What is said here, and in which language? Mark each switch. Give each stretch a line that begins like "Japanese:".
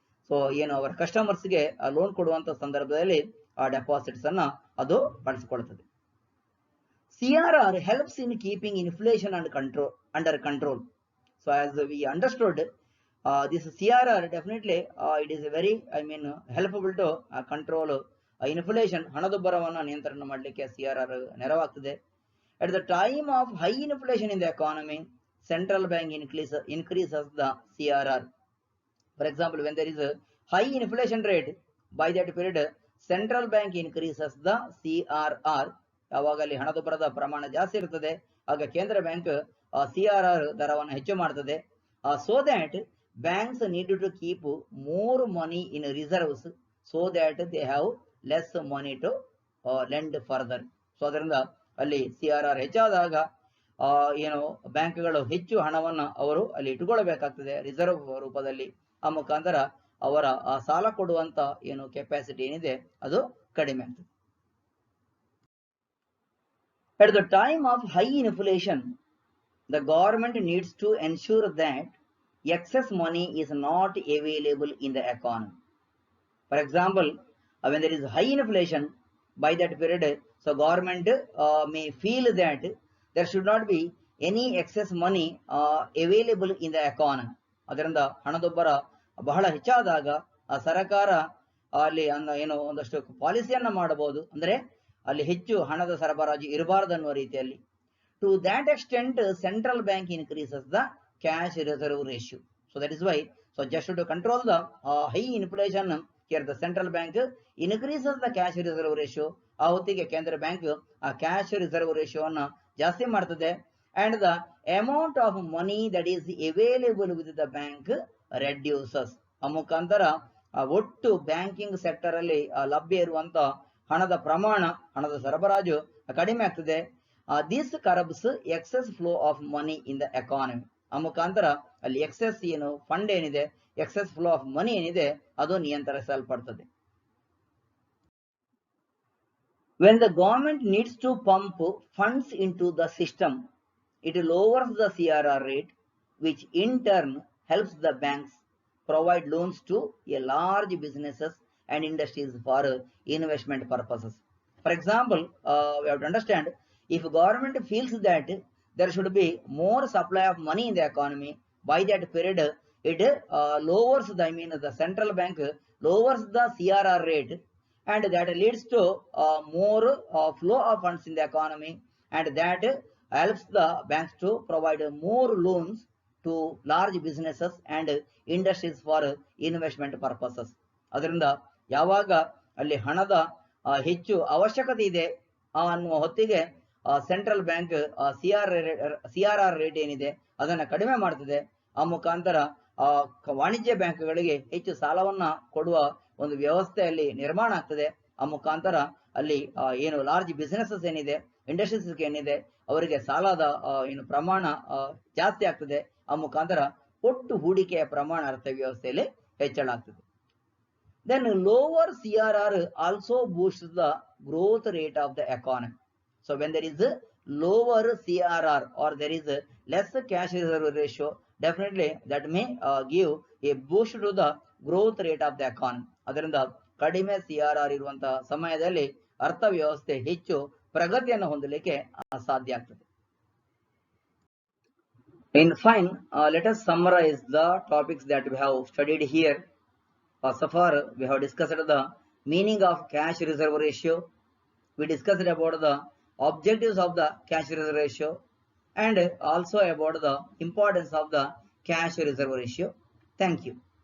Kannada: So ಏನು ಅವರ ಕಸ್ಟಮರ್ಸ್ಗೆ loan ಕೊಡುವಂತ ಸಂದರ್ಭದಲ್ಲಿ ಆ ಡೆಪಾಸಿಟ್ಸ್ ಅನ್ನ ಅದು ಬಳಸಿಕೊಳ್ಳುತ್ತದೆ.
English: CRR helps in keeping inflation under control. So as we understood, this CRR definitely it is very helpful to control inflation.
Kannada: ಹಣದುಬ್ಬರವನ್ನು ನಿಯಂತ್ರಣ ಮಾಡಲಿಕ್ಕೆ CRR ನೆರವಾಗ್ತದೆ.
English: At the time of high inflation in the economy, central bank increases the CRR. For example, when there is a high inflation rate, by that period central bank increases the CRR.
Kannada: ಯಾವಾಗ ಅಲ್ಲಿ ಹಣದುಬ್ಬರದ ಪ್ರಮಾಣ ಜಾಸ್ತಿ ಇರುತ್ತದೆ ಆಗ ಕೇಂದ್ರ bank CRR ದರವನ್ನು ಹೆಚ್ಚು ಮಾಡ್ತದೆ.
English: So that banks need to keep more money in reserves so that they have less money to lend further.
Kannada: So ಅದರಿಂದ ಅಲ್ಲಿ CRR ಹೆಚ್ಚಾದಾಗ ಏನು ಬ್ಯಾಂಕ್ಗಳು ಹೆಚ್ಚು ಹಣವನ್ನು ಅವರು ಅಲ್ಲಿ ಇಟ್ಟುಕೊಳ್ಳಬೇಕಾಗ್ತದೆ ರಿಸರ್ವ್ ರೂಪದಲ್ಲಿ. ಆ ಮುಖಾಂತರ ಅವರ ಸಾಲ ಕೊಡುವಂತ ಏನು ಕೆಪಾಸಿಟಿ ಏನಿದೆ ಅದು ಕಡಿಮೆ ಆಗ್ತದೆ.
English: At the time of high inflation, the government needs to ensure that excess money is not available in the economy. For example, when there is high inflation, by that period, so government may feel that there should not be any excess money available in the economy.
Kannada: ಅದರಿಂದ ಹಣದುಬ್ಬರ ಬಹಳ ಹೆಚ್ಚಾದಾಗ ಸರ್ಕಾರ ಅಲ್ಲಿ ಏನು ಒಂದಷ್ಟು ಪಾಲಿಸಿಯನ್ನ ಮಾಡಬಹುದು, ಅಂದ್ರೆ ಅಲ್ಲಿ ಹೆಚ್ಚು ಹಣದ ಸರಬರಾಜು ಇರಬಾರದು ಅನ್ನುವ ರೀತಿಯಲ್ಲಿ.
English: To that extent central bank increases the cash reserve ratio. So that is why so just to control the high inflation here the central bank increases the cash reserve ratio.
Kannada: ಆ ಹೊತ್ತಿಗೆ ಕೇಂದ್ರ ಬ್ಯಾಂಕ್ ಆ cash reserve ರೇಷಿಯೋವನ್ನು ಜಾಸ್ತಿ ಮಾಡ್ತದೆ.
English: And the amount of money that is available with the bank reduces.
Kannada: ಆ ಮುಖಾಂತರ ಒಟ್ಟು banking sector ಅಲ್ಲಿ ಲಭ್ಯ ಇರುವಂತ ಹಣದ ಪ್ರಮಾಣ, ಹಣದ ಸರಬರಾಜು ಕಡಿಮೆ ಆಗ್ತದೆ.
English: This curbs excess flow of money in the economy.
Kannada: ಆ ಮುಖಾಂತರ ಅಲ್ಲಿ ಎಕ್ಸೆಸ್ ಏನು ಫಂಡ್ ಏನಿದೆ,
English: excess flow of money
Kannada: ಏನಿದೆ ಅದು ನಿಯಂತ್ರಿಸಲ್ಪಡ್ತದೆ.
English: When the government needs to pump funds into the system, it lowers the CRR rate, which in turn helps the banks provide loans to a large businesses and industries for investment purposes. For example, we have to understand, if government feels that there should be more supply of money in the economy, by that period it lowers the central bank lowers the CRR rate, and that leads to more flow of funds in the economy, and that helps the banks to provide more loans to large businesses and industries for investment purposes.
Kannada: ಅದರಿಂದ ಯಾವಾಗ ಅಲ್ಲಿ ಹಣದ ಹೆಚ್ಚು ಅವಶ್ಯಕತೆ ಇದೆ ಅನ್ನುವ ಹೊತ್ತಿಗೆ central bank CRR rate ಏನಿದೆ ಅದನ್ನ ಕಡಿಮೆ ಮಾಡ್ತದೆ. ಆ ಮುಖಾಂತರ ವಾಣಿಜ್ಯ ಬ್ಯಾಂಕ್ಗಳಿಗೆ ಹೆಚ್ಚು ಸಾಲವನ್ನ ಕೊಡುವ ಒಂದು ವ್ಯವಸ್ಥೆಯಲ್ಲಿ ನಿರ್ಮಾಣ ಆಗ್ತದೆ. ಆ ಮುಖಾಂತರ ಅಲ್ಲಿ ಏನು ಲಾರ್ಜ್ ಬಿಸಿನೆಸಸ್ ಏನಿದೆ, ಇಂಡಸ್ಟ್ರೀಸ್ ಏನಿದೆ, ಅವರಿಗೆ ಸಾಲದ ಏನು ಪ್ರಮಾಣ ಜಾಸ್ತಿ ಆಗ್ತದೆ. ಆ ಮುಖಾಂತರ ಒಟ್ಟು ಹೂಡಿಕೆಯ ಪ್ರಮಾಣ ಅರ್ಥವ್ಯವಸ್ಥೆಯಲ್ಲಿ ಹೆಚ್ಚಳ ಆಗ್ತದೆ.
English: Then lower CRR also boosts the growth rate of the economy. So when there is a lower CRR or there is a less cash reserve ratio, definitely that may give a boost to the growth rate of the economy.
Kannada: ಅದರಿಂದ ಕಡಿಮೆ CRR ಇರುವಂತಹ ಸಮಯದಲ್ಲಿ ಅರ್ಥವ್ಯವಸ್ಥೆ ಹೆಚ್ಚು ಪ್ರಗತಿಯನ್ನು ಹೊಂದಲಿಕ್ಕೆ ಸಾಧ್ಯ ಆಗ್ತದೆ.
English: In fine, let us summarize the topics that we have studied here. So far, we have discussed the meaning of cash reserve ratio. We discussed about the objectives of the cash reserve ratio and also about the importance of the cash reserve ratio. Thank you.